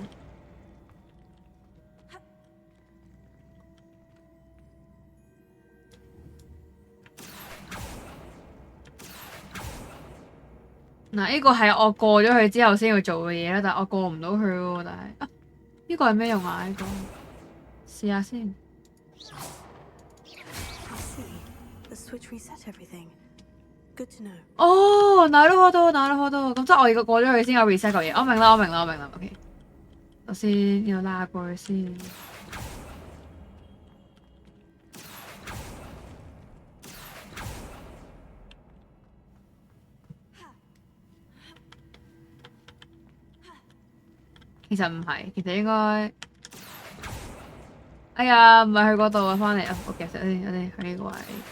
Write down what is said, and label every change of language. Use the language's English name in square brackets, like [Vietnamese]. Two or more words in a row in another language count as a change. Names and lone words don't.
[Cantonese] 嗱，呢個係我過咗去之後先要做嘅嘢啦，但係我過唔到去喎，但係呢個係咩用啊？呢個試下先。哦， [Japanese] なるほど，なるほど。 [Cantonese] 咁即係我而家過咗去先有 reset 個嘢。我明啦。OK， 首先要拉過去先。其實唔係，其實應該，哎呀，唔係去嗰度啊，翻嚟啊，我夾實先，我哋去呢個位。